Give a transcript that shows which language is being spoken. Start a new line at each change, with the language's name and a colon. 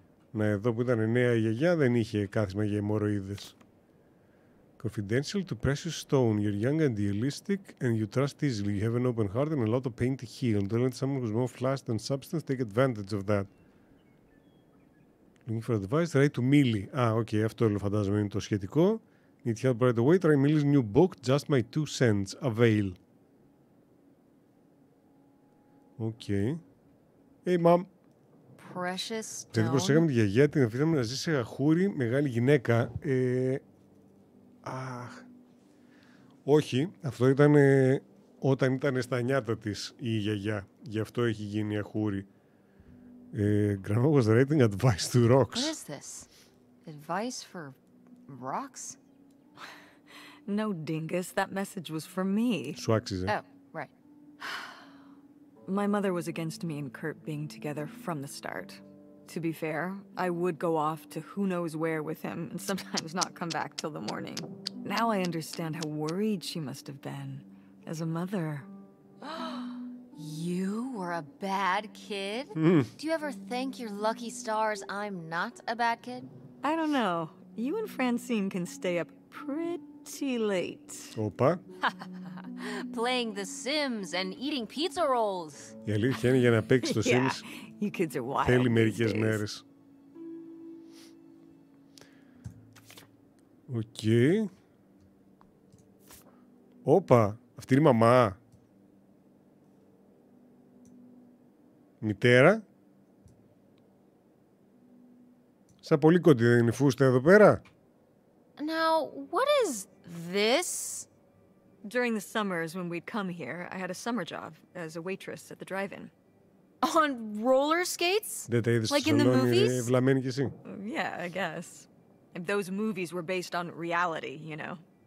Greek: Να, εδώ που ήταν νέα η γιαγιά δεν είχε κάθισμα για αιμορροίδες.
English: Confidential to precious stone. You're young and idealistic and you trust easily. You have an open heart and a lot of pain to heal. Don't let someone who's more flashed than substance take advantage of that. Looking for advice, try to Millie.
Greek: Οκ, αυτό φαντάζομαι είναι το σχετικό.
English: Need help right away, try Millie's new book, Just My 2 Cents, Avail. Οκ. Hey, mom. Precious stone.
Greek: Δηλαδή προσέχαμε τη γιαγιά, την αφήσαμε να ζει σε αχούρι, μεγάλη γυναίκα. Όχι, αυτό ήταν όταν ήταν στα νιάτα της η γιαγιά. Γι' αυτό έχει γίνει αχούρι.
English: Grandma was writing advice to rocks. What is this? Advice for rocks? No, dingus, that message was for me.
Greek: Σου άξιζε.
English: Oh, right. My mother was against me and Kurt being together from the start. To be fair, I would go off to who knows where with him and sometimes not come back till the morning. Now I understand how worried she must have been as a mother. You were a bad kid? Do you ever thank your lucky stars I'm not a bad kid? I don't know. You and Francine can stay up pretty late.
Greek: Όπα.
English: Playing The Sims and eating pizza rolls.
Greek: Η αλήθεια είναι για να παίξει το Sims
English: You kids are wild.
Greek: θέλει μερικές μέρες. Οκ. Όπα. Αυτή είναι η μαμά. Μητέρα. Σαν πολύ κοντή δεν είναι η φούστα εδώ πέρα.
English: Now, what is this? During the summers when we'd come here, I had a summer job as a waitress at the drive-in. On roller skates?
Greek: Δεν τα είδες στο
English: Like in the
Greek: σαλόνι,
English: movies?
Greek: βλαμμένη κι εσύ.
English: Yeah, I guess. If those movies were based on reality, you know.